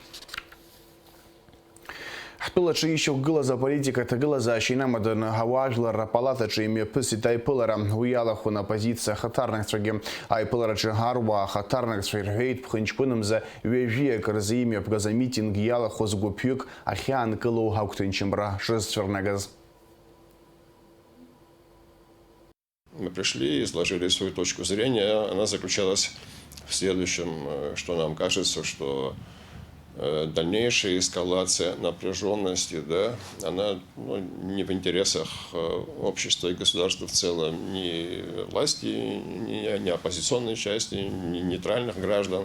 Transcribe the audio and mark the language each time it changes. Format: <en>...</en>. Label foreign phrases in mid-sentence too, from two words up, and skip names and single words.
<ab>Ҳтәылаҿы ишьақәгылаз аполитика аҭагылазаашьа инамаданы ҳауаажәлар апалатаҿы имҩаԥысит аиԥылара. Уи иалахәын апозициа ахаҭарнакцәагьы. Аиԥылараҿы аруаа ахаҭарнакцәа ирҳәеит ԥхынҷкәынымза ҩажәиак рзы имҩаԥгаз амитинг иалахәыз гәыԥҩык ахьаанкылоу ҳагәҭынчымра шрызцәырнагаз.</ab> <ru>Мы пришли, изложили свою точку зрения. Она заключалась в следующем, что нам кажется, что дальнейшая эскалация напряженности, да, она не в интересах общества и государства в целом, ни власти, ни оппозиционной части, ни нейтральных граждан.</ru>